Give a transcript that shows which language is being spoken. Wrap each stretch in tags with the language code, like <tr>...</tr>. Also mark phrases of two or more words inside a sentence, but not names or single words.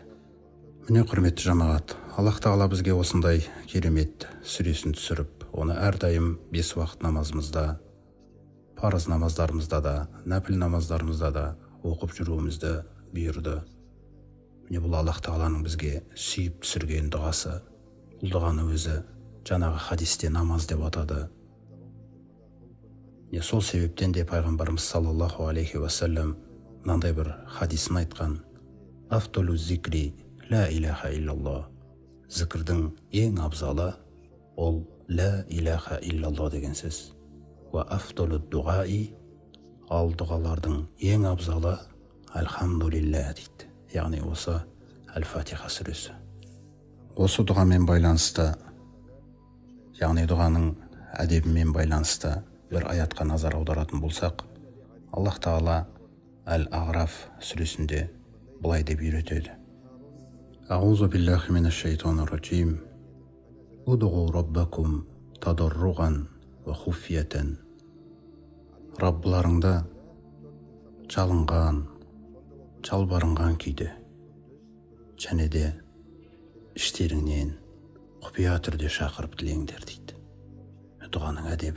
<kk>Міне құрметті жамағат, Аллах тағала бізге осындай керемет сүресін түсіріп, оны әрдайым 5 уақыт намазымызда, парыз намаздарымызда да, нәпіл намаздарымызда да оқып жүруімізді бұйырды. Міне бұл Аллах тағаланың бізге сүйіп түсірген дұғасы. Бұл дұғаны өзі жаңағы хадисте намаз деп атады. Сол себептен де пайғамбарымыз</kk> <ar>صلى الله عليه وسلم</ar> <kk>мынандай бір хадисін айтқан:</kk> <ar>أفضل الذكر لا إله إلا الله.</ar> <kk>Зікірдің ең абзалы ол</kk> <ar>لا إله إلا الله</ar> <kk>деген сөз.</kk> <ar>وأفضل الدعاء,</ar> <kk>ал дұғалардың ең абзалы альхамдулилля дейді. Яғни осы Әл-Фатиха сүресі. Осы дұғамен байланысты, яғни дұғаның әдебімен байланысты бір аятқа назар аударатын болсақ, Аллах тағала Әл-Ағраф сүресінде былай деп үйретеді:</kk> <ar>أعوذ بالله من الشيطان الرجيم. ادعوا ربكم تضرعا وخفية.</ar> <kk>Раббыларыңды жалынған, жалбарынған күйде, және де іштеріңнен құпия түрде шақырып тілеңдер дейді. Дұғаның әдебі.</kk>